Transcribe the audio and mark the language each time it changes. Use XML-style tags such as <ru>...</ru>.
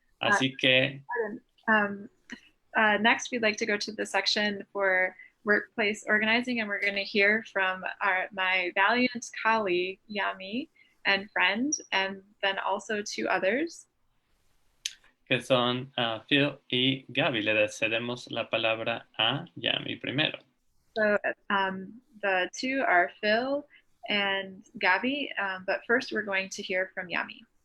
<es>Así que...</es> <en>Next, we'd like to go to the section for workplace organizing, and we're going to hear from my valiant colleague, Yami, and friend, and then also two others.</en> <es>Que son Phil y Gaby. Le cedemos la palabra a Yami primero.</es> <en>So the two are Phil and Gaby, but first we're going to hear from Yami.</en>